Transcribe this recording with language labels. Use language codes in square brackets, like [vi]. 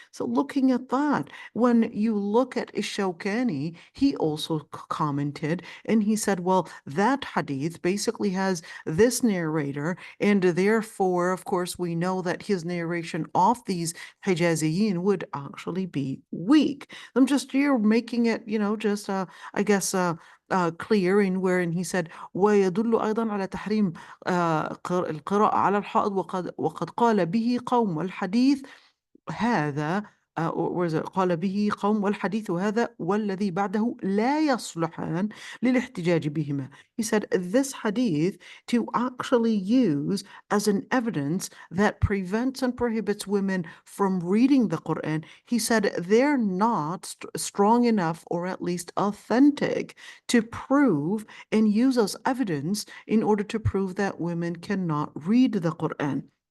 [en] So looking at that, when you look at Ishawkani, he also commented, and he said, well, that hadith basically has this narrator, and therefore, of course, we know that his narration of these Hijaziyin would actually be weak. I'm just here making it, just, I guess, clear in wherein he said [ar] ويدل أيضا على تحريم القراءة على الحائض وقد قال به قوم والحديث هذا قال به قوم والحديث هذا والذي بعده لا يصلحان للاحتجاج بهما. [en] He said this hadith to actually use as an evidence that prevents and prohibits women from reading the Quran, he said they're not strong enough, or at least authentic, to prove and use as evidence in order to prove that women cannot read the Quran.